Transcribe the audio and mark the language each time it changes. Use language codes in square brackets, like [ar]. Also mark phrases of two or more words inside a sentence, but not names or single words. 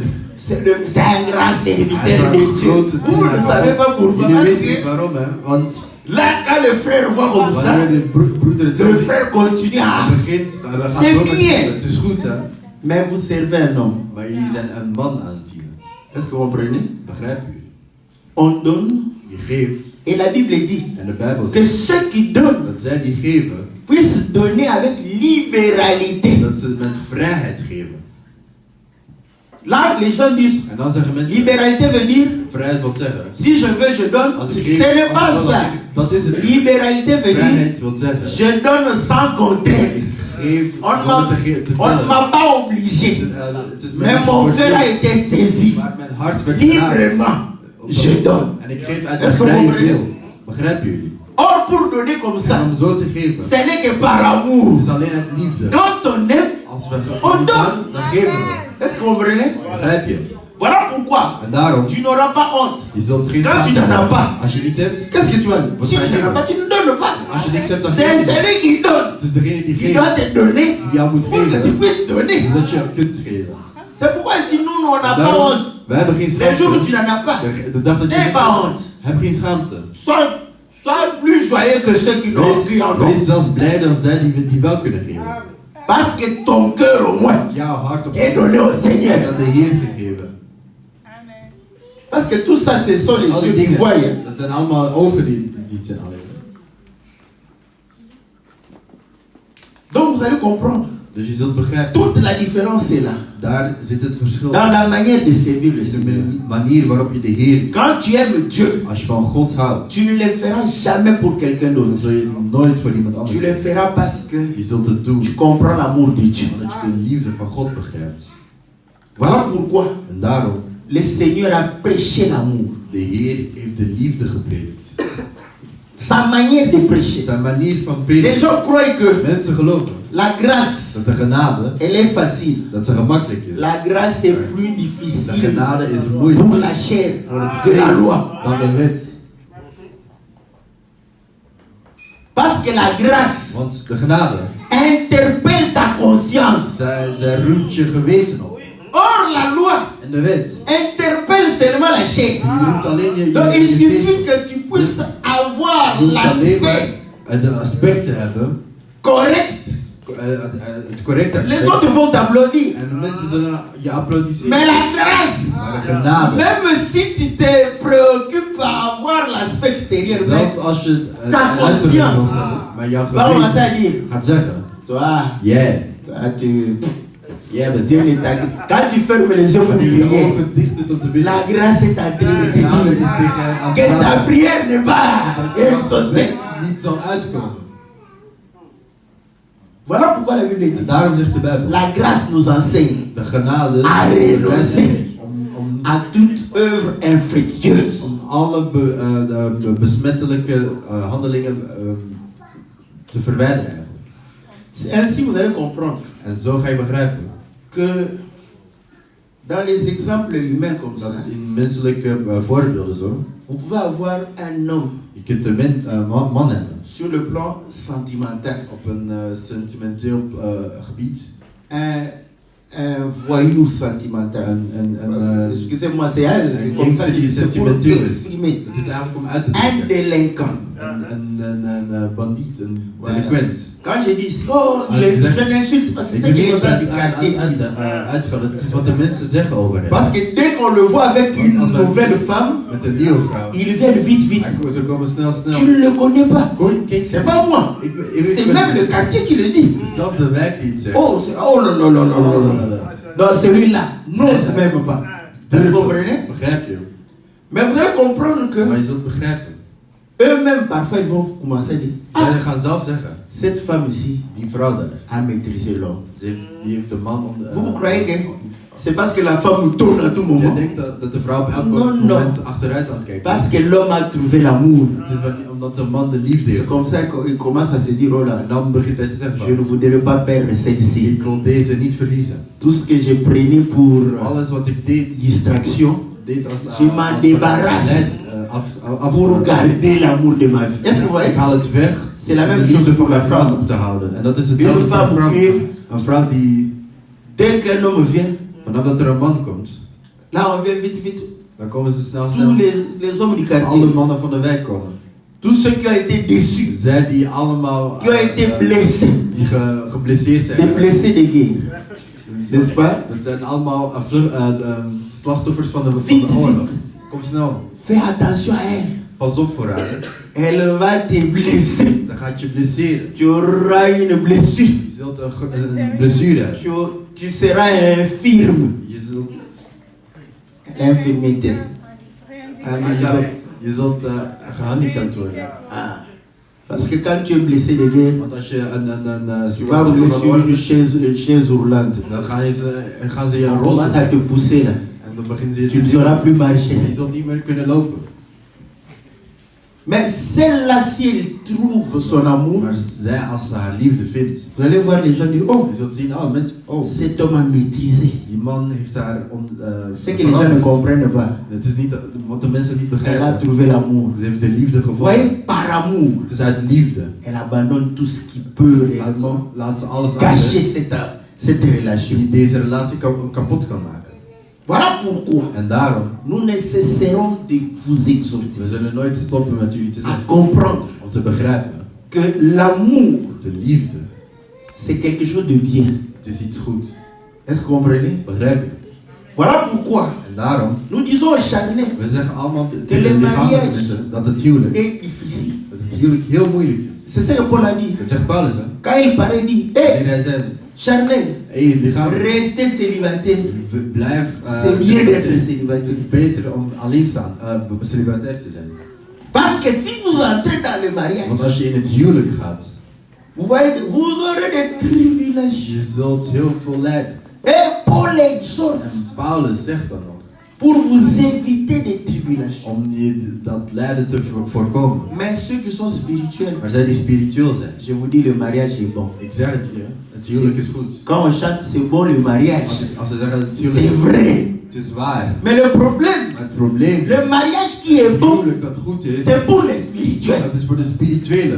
[fr] C'est un grand [nl] Hij is [fr] serviteur de [nl] een [fr] Dieu. [nl] grote [fr] Vous ne savez pas pourquoi. [nl] Jullie [fr] Parce [nl] weten niet [fr] que [nl] waarom, hè? Want [fr] là, quand le frère voit comme ça, [nl] wanneer de broeder het zo [fr] le [nl] ziet, [fr] frère continue à. [nl] hij begint, we gaan [fr] C'est [nl] door met [fr] bien. [nl] het. Het is goed, hè? [fr] Mais vous servez un homme. [nl] Maar jullie zijn een man aan het dienen. [fr] Est-ce que vous comprenez? [nl] Begrijp je? [fr] On donne. [nl] Je geeft. [fr] Et la Bible dit [nl] En de Bijbel [fr] que [nl] zegt [fr] ceux qui donnent [nl] dat zij die geven, [fr] puissent donner avec libéralité. [nl] dat ze met vrijheid geven. [fr] Là, les gens disent [nl] En dan zeggen mensen, [fr] libéralité veut dire [nl] vrijheid wil zeggen, [fr] si je veux, je donne. [nl] als [fr] Ce [nl] ik geef, [fr] n'est pas [nl] als ik wil, [fr] ça. [nl] dat is het. [fr] Libéralité veut dire [nl] Vrijheid wil zeggen, [fr] je donne sans contrainte. [nl] geef [fr] On ne [nl] zonder te [fr] m'a [nl] tellen. [fr] pas obligé. [nl] Het is [fr] Mais mon cœur a été saisi. [nl] maar mijn hart werd geraakt. [fr] Librement, je donne. [nl] En ik geef uit [fr] Est-ce [nl] de [fr] que vous [nl] vrije [fr] comprenez? [nl] wil. Begrijpen jullie? [fr] Or, pour donner comme [nl] En [fr] ça, [nl] om zo te geven, [fr] ce n'est que par amour. [nl] het is alleen uit liefde. [fr] Quand on aime, [nl] Als we [fr] On [nl] gaan, [fr] donne. [nl] dan geven we. [fr] est-ce que vous comprenez? [nl] Begrijp je? [fr] Voilà pourquoi [nl] En daarom, [fr] tu n'auras pas honte. [nl] je zult geen [fr] Quand tu [nl] schaamte [fr] n'en as [nl] hebben. [fr] pas, [nl] Als je niet hebt, [fr] qu'est-ce que tu vas dire? [nl] Wat [fr] Si [nl] ga je [fr] tu n'en as [nl] doen? [fr] pas, tu ne donnes donnes pas, [nl] Als je niks hebt, dan [fr] c'est [nl] geef je niet. [fr] celui qui donne [nl] Het is degene die [fr] qui [nl] geeft, [fr] doit te donner [nl] die jou moet [fr] pour que tu [nl] geven, [fr] puisses donner. [nl] zodat je kunt geven. [fr] C'est pourquoi si nous, on n'a pas [nl] Daarom, [fr] honte. [nl] we hebben geen [fr] Les jours où tu [nl] schaamte. [fr] n'en as pas, [nl] De dag dat je [fr] n'aie [nl] niks [fr] pas [nl] hebt, [fr] honte. [nl] heb geen schaamte. [fr] Sois plus joyeux que ceux qui n'ont plus en [nl] Wees [fr] ont. [nl] zelfs blij dan zij die wel kunnen geven. [fr] Parce que ton cœur au moins [nl] Jouw hart op [fr] est donné au [nl] is [fr] Seigneur. [nl] aan de Heer gegeven. [fr] Parce que tout ça, ce sont les [nl] Al die [fr] yeux qui [nl] dingen, [fr] voient. Hein. [nl] dat zijn allemaal ogen die het zijn alleen. [fr] Donc vous allez comprendre. [nl] Dus je zult begrijpen, [fr] Toute la différence est là. [nl] daar zit het verschil. [fr] Dans la manière de servir le [nl] De [fr] Seigneur. [nl] manier waarop je de Heer, [fr] Quand tu aimes Dieu, [nl] als je van God houdt, [fr] tu ne le feras jamais pour quelqu'un [nl] dan [fr] d'autre. [nl] zul je nooit voor iemand anders [fr] Tu le [nl] doen. [fr] feras parce que [nl] Je zult het doen [fr] tu comprends l'amour de Dieu. [nl] omdat je de liefde van God begrijpt. [fr] Voilà pourquoi [nl] En daarom, [fr] le Seigneur a prêché l'amour. [nl] de Heer heeft de liefde gepredikt. [fr] Sa manière de prêcher. [nl] Zijn manier van [fr] Les [nl] prediken. [fr] gens croient que [nl] Mensen geloven [fr] la grâce, [nl] dat de genade, [fr] elle est facile. [nl] dat ze gemakkelijk is. [fr] La grâce est plus [nl] De [fr] difficile [nl] genade is [fr] pour [nl] moeilijker [fr] la chair [nl] voor het [fr] que la [nl] vlees [fr] loi. [nl] dan de wet. [fr] Parce que la grâce [nl] Want de genade, [fr] interpelle ta conscience. [nl] zij roept je geweten op. [fr] Or, la loi [nl] En de wet, [fr] interpelle seulement la chair. [nl] die roept alleen je [fr] Donc, il suffit [nl] geest op. [fr] que tu puisses avoir [nl] Je hoeft alleen maar [fr] l'aspect [nl] het aspect te hebben, [fr] correct. [nl] het correcte [fr] Les [nl] aspect. [fr] autres vont t'applaudir. [nl] En de mensen zullen je applaudisseren. [fr] Mais la grâce, [nl] Maar de genade, [fr] même si tu te préoccupes à avoir l'aspect extérieur, mais [nl] zelfs als je het [fr] ta [nl] uiterlijk [fr] conscience [nl] wilt hebben, maar jouw [fr] va commencer [nl] geweten [fr] à dire, [nl] gaat zeggen, [fr] toi, [nl] jij bent [fr] Dieu ne t'a- quand tu fermes les yeux pour [nl] wanneer je [fr] prier, [nl] ogen dicht doet om te bidden. [fr] la grâce est en train de te [nl] Genade is [fr] dire [nl] tegen je aan [fr] que [nl] het [fr] ta [nl] praten. [fr] prière n'est pas [nl] Dat [fr] exaucée. [nl] wet niet zal uitkomen. [fr] Voilà pourquoi la Bible [nl] En [fr] dit, [nl] daarom zegt de Bijbel, [fr] la grâce nous enseigne [nl] de genade [fr] à renoncer [nl] om [fr] à toute œuvre infructueuse. [nl] alle de besmettelijke handelingen te verwijderen eigenlijk. [fr] C'est ainsi vous allez comprendre [nl] En zo ga je begrijpen [fr] que dans les exemples humains comme [nl] dat [fr] ça, [nl] in menselijke voorbeelden zo, [fr] vous pouvez avoir un homme [nl] je kunt een man hebben [fr] sur le plan sentimental, [nl] op een sentimenteel gebied. [fr] un voyou sentimental. Excusez-moi, c'est comme ça que c'est pour exprimer. [nl] Het is eigenlijk om uit te [fr] Un [nl] drukken. [fr] délinquant. [nl] Een bandiet, een [fr] Voilà. [nl] delinquent. [fr] Quand je dis oh, Ah, je exact. n'insulte pas, c'est [nl] Ik [fr] ça que [nl] wil [fr] les [nl] niet [fr] gens du quartier disent. [nl] uitschelden, het is wat de mensen zeggen over hem. [fr] Parce que dès qu'on le voit avec une nouvelle femme, [nl] Met een nieuwe vrouw. [fr] il vient vite. [nl] Ze komen snel. [fr] Tu ne le connais pas. [nl] Ken je [fr] C'est pas moi. C'est même le quartier qui le dit. [nl] Het is zelfs de wijk die het zegt. [fr] Oh, oh là là là là là là. Non, celui-là n'ose même pas. Vous comprenez? [nl] Begrijp je? [fr] Mais vous allez comprendre que [nl] Maar je zult begrijpen. [fr] eux-mêmes parfois ils vont commencer à dire [nl] Zij gaan zelf zeggen, [fr] cette femme ici [nl] die vrouw daar, [fr] a maîtrisé l'homme. [nl] die heeft de man om de... [fr] Vous croyez que c'est parce que la femme tourne à tout [nl] Je [fr] moment? [nl] denkt dat de vrouw op elk [fr] Non, [nl] moment achteruit aan het kijken is. [fr] Parce que l'homme a trouvé l'amour. [nl] Het is omdat de man de liefde [fr] C'est [nl] heeft. [fr] comme ça qu'il commence à se dire oh là, [nl] En dan begint hij te zeggen, [fr] je ne voudrais pas perdre celle-ci. [nl] ik wil deze niet verliezen. [fr] Tout ce que je prenais pour [nl] Alles wat ik deed, [fr] distraction, [nl] deed als [fr] je m'en débarrasse pour garder l'amour de ma vie. Est-ce que vous voyez? [nl] Ik haal het weg [fr] C'est la [nl] om [fr] même [nl] de [fr] chose [nl] liefde [fr] pour [nl] van [fr] la [nl] mijn vrouw [fr] femme. [nl] op te houden. En dat is hetzelfde [fr] Une [nl] voor een [fr] femme [nl] vrouw. [fr] qui, [nl] Een vrouw die, [fr] dès qu'un homme vient, [nl] vanaf dat er een man komt, [fr] là on vient vite. [nl] dan komen ze snel. [fr] Tous les hommes du [nl] Alle [fr] quartier, [nl] mannen van de wijk komen. [fr] tous ceux qui ont été déçus, [nl] Zij die allemaal [fr] qui ont été blessés, [nl] die geblesseerd zijn. [fr] des blessés de guerre, n'est-ce pas? [nl] Dat zijn allemaal slachtoffers van de [fr] Vite. [nl] oorlog. Kom snel. [fr] Fais attention à elle. [nl] Pas op voor haar. [fr] Elle va te blesser. [nl] Ze gaat je blesseren. [fr] Tu auras une blessure. [nl] Je zult een blessure hebben. [fr] Tu seras infirme. [nl] Je zult, [fr] L'infirmité. [nl] je zult gehandicapt worden. Ah. [fr] Parce que quand tu es blessé de guerre, [nl] Want als je een [fr] tu vas rouler [nl] slachtoffer van [fr] sur [nl] oorlog [fr] une [nl] bent, [fr] chaise roulante. [nl] dan gaan ze je [fr] On [nl] een rol [fr] commence à [nl] zetten. [fr] te pousser là. [nl] En dan beginnen ze je [fr] Tu [nl] te [fr] ne sauras [nl] duwen. [fr] plus marcher. [nl] Je zult niet meer kunnen lopen. [fr] Mais celle-là, si elle trouve son amour, [nl] Maar zij, als ze haar liefde vindt, [fr] vous allez voir les gens dire, oh, [nl] je zult zien, oh, [fr] cet homme a maîtrisé. [nl] die man heeft haar [fr] C'est que les gens ne comprennent pas. [nl] Het is niet wat de mensen niet [fr] Elle a [nl] begrijpen. [fr] trouvé l'amour. [nl] Ze heeft de liefde [fr] Vous voyez, [nl] gevonden. [fr] par amour, [nl] Het is uit liefde. [fr] elle abandonne tout ce qui peut réellement [nl] Laat ze alles [fr] gâcher [nl] achter [fr] cette relation. [nl] die deze relatie kapot kan maken. [fr] Voilà pourquoi [nl] En daarom, [fr] nous ne cesserons de vous exhorter [nl] we zullen nooit stoppen met jullie te [fr] à [nl] zeggen. [fr] comprendre [nl] Om te begrijpen. [fr] que l'amour, [nl] De liefde, [fr] c'est quelque chose de bien. [nl] het is iets goed. [fr] Est-ce que vous comprenez? [nl] Begrijp je? [fr] Voilà pourquoi [nl] En daarom, [fr] nous disons aux charnels [nl] we zeggen allemaal [fr] Que [nl] tegen [fr] le [nl] de lichamelijke [fr] mariage [nl] mensen dat het huwelijk, [fr] est difficile. [nl] dat het huwelijk heel moeilijk is. [fr] C'est ça que Paul a dit. [nl] Dat zegt Paulus, hè? [fr] Quand il parlait, il dit, [nl] Wanneer hé, hij zei, [fr] charnel, [nl] hey, lichaam, [fr] restez célibataire. [nl] blijf. [fr] C'est mieux d'être [nl] Het [fr] célibataire. [nl] is beter om alleen te staan, celibatair te zijn. [fr] Parce que si vous entrez dans le mariage, [nl] Want als je in het huwelijk gaat, [fr] vous voyez que vous aurez des tribulations. [nl] je zult heel veel lijden. [fr] Et Paul exhorte [nl] En Paulus zegt dan nog, [fr] pour vous éviter des tribulations. [nl] om je dat lijden te voorkomen. [fr] Mais ceux qui sont spirituels, [nl] Maar zij die spiritueel zijn, [fr] je vous dis, le mariage est bon. [nl] ik zeg het je, het huwelijk is goed. [fr] Quand on chante, c'est bon le mariage. [nl] Als ze zeggen het huwelijk [fr] C'est [nl] is goed, [fr] vrai. [nl] het is waar. [fr] Mais le problème, [nl] Maar het probleem, [fr] le mariage qui est [nl] het [fr] bon, [nl] huwelijk dat goed is, [fr] c'est pour les spirituels, [nl] dat is voor de spirituele.